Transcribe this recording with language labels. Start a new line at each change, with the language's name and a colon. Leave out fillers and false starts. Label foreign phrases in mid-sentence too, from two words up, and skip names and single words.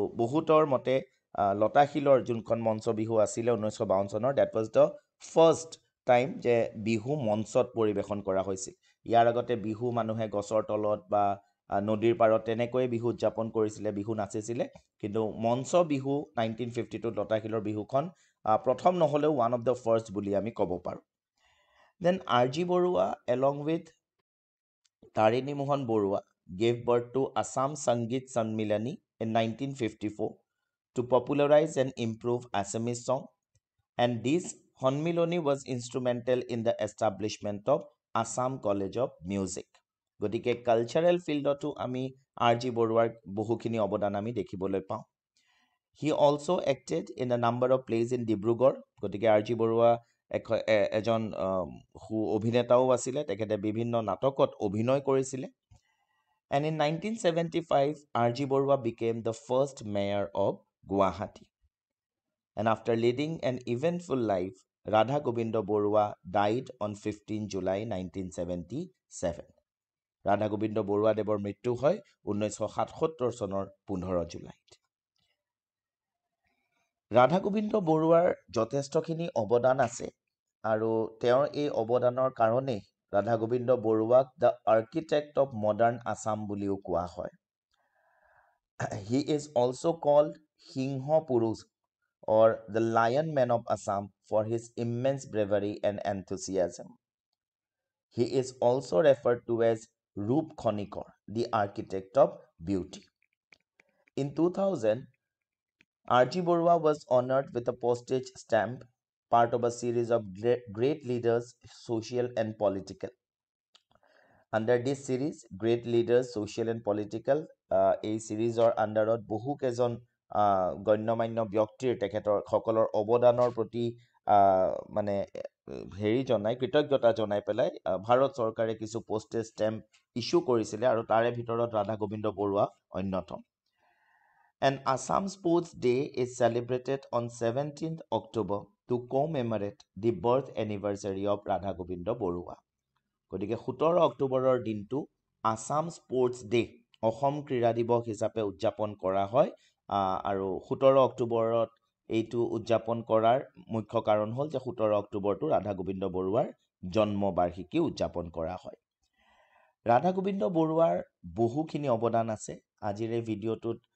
Assamese: কিন্তু বহুতৰ মতে লতাশিলৰ যোনখন মঞ্চ বিহু আছিলে 1952 চনৰ
English: that was the first time
Assamese: যে বিহু মঞ্চত পৰিৱেশন কৰা হৈছিল ইয়াৰ আগতে বিহু মানুহে গছৰ তলত বা নদীৰ পাৰত তেনেকৈয়ে বিহু উদযাপন কৰিছিলে বিহু নাচিছিলে কিন্তু মঞ্চ বিহু 1952 লতাশিলৰ বিহুখন প্ৰথম নহ'লেও
English: one of the first
Assamese: বুলি আমি ক'ব পাৰোঁ দেন আৰ.জি.
English: বৰুৱা along with তাৰিণী মোহন বৰুৱা gave birth to Assam Sangeet Sanmilani in 1954 to popularize and improve Assamese song and this Honmiloni was instrumental in the establishment of Assam College of Music.
Assamese: গতিকে
English: cultural field
Assamese: আমি আৰ.জি. বৰুৱাৰ বহুখিনি অৱদান আমি দেখিবলৈ পাওঁ
English: he also acted in a number of plays in Dibrugarh
Assamese: গতিকে আৰ.জি. বৰুৱা এজন অভিনেতাও আছিলে তেখেতে বিভিন্ন নাটকত অভিনয় কৰিছিলে
English: and in 1975 R.G. Borua became the first mayor of Guwahati and after leading an eventful life Radha Gobindo Borua died on 15 July 1977
Assamese: Radha Gobindo Borua দেৱৰ মৃত্যু হয় 1977 চনৰ 15 জুলাইত Radha Gobindo Boruar যথেষ্টখিনি অৱদান আছে আৰু তেওঁৰ এই অৱদানৰ কাৰণে Radha Gobindo Boruak
English: the architect of modern Assam
Assamese: বুলিও কোৱা হয়
English: He is also called Singha Purush or the Lion Man of Assam for his immense bravery and enthusiasm. He is also referred to as Roop Khonikor, the architect of beauty. In 2000, R.G. Borua was honored with a postage stamp, part of a series of great leaders, social and political. Under this series, Great Leaders, Social and Political,
Assamese: এই চিৰিজৰ আণ্ডাৰত বহু কেইজন গণ্যমান্য ব্যক্তিৰ তেখেতৰ সকলৰ অৱদানৰ প্ৰতি মানে হেৰি জনাই কৃতজ্ঞতা জনাই পেলাই ভাৰত চৰকাৰে কিছু
English: postage stamp issue
Assamese: কৰিছিলে আৰু তাৰে ভিতৰত ৰাধা গোবিন্দ বৰুৱা অন্যতম
English: And Assam Sports Day is celebrated on 17th October to commemorate the birth anniversary of Radha Gobindo Borua.
Assamese: গতিকে 17 অক্টোবৰৰ দিনটো আসাম স্পৰ্টছ ডে অসম ক্ৰীড়া দিৱস হিচাপে উদযাপন কৰা হয় আৰু 17 অক্টোবৰত এইটো উদযাপন কৰাৰ মুখ্য কাৰণ হ'ল যে 17 অক্টোবৰটো ৰাধা গোবিন্দ বৰুৱাৰ জন্ম বাৰ্ষিকী উদযাপন কৰা হয় ৰাধা গোবিন্দ বৰুৱাৰ বহুখিনি অৱদান আছে আজিৰ এই ভিডিঅ'টোত